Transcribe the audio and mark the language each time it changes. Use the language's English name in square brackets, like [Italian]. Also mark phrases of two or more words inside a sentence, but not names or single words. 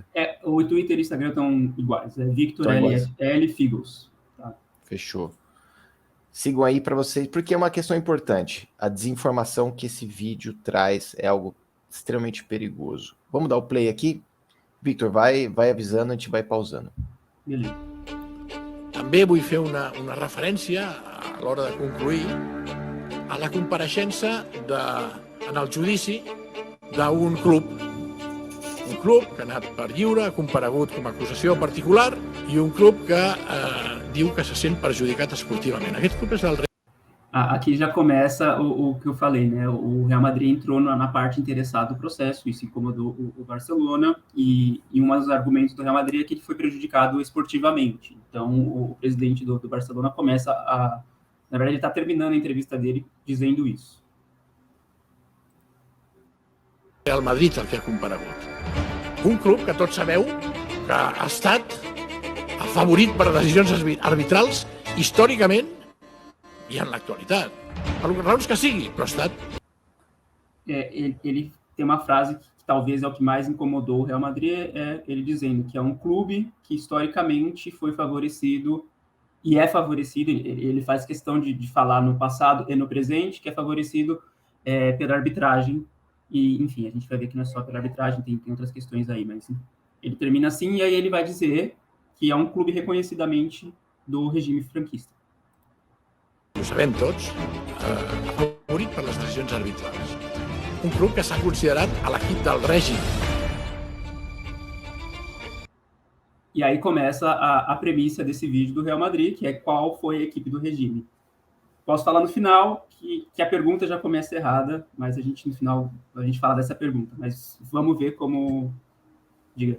[Portuguese] O Twitter e o Instagram estão iguais, Victor L Figos. Tá. Fechou. Sigam aí para vocês, porque é uma questão importante. A desinformação que esse vídeo traz é algo extremamente perigoso. Vamos dar o play aqui? Victor, vai avisando, a gente vai pausando. Beleza. [Catalan] També vull fer una referència a l'hora de concluir a la compareixença en el judici d'un club. Un club que ha anat per lliure, ha comparegut com a acusació particular, i un club que diu que se sent perjudicat esportivament. Aquest club és el [Portuguese] Aqui já começa o que eu falei, né? O Real Madrid entrou na parte interessada do processo, isso incomodou o Barcelona, e um dos argumentos do Real Madrid é que ele foi prejudicado esportivamente. Então, o presidente do Barcelona começa a... Na verdade, ele está terminando a entrevista dele dizendo isso. [Catalan] Real Madrid el que ha comparegut. Un club que tots sabeu que ha estat afavorit per decisions arbitrals històricament e en l'actualitat. Per raons que sigui, però ha estat... [Portuguese] Ele tem uma frase que talvez é o que mais incomodou o Real Madrid, é ele dizendo que é um clube que historicamente foi favorecido e é favorecido, ele faz questão de falar no passado e no presente, que é favorecido pela arbitragem, e enfim, a gente vai ver que não é só pela arbitragem, tem outras questões aí, mas ele termina assim, e aí ele vai dizer que é um clube reconhecidamente do regime franquista. [Catalan] Ho sabem tots, afavorit per les decisions arbitrals. Un club que s'ha considerat a l'equip del règim. [Portuguese] E aí começa a premissa desse vídeo do Real Madrid, que é qual foi a equipe do regime. Posso falar no final que a pergunta já começa errada, mas no final a gente fala dessa pergunta. Mas vamos ver como... Diga.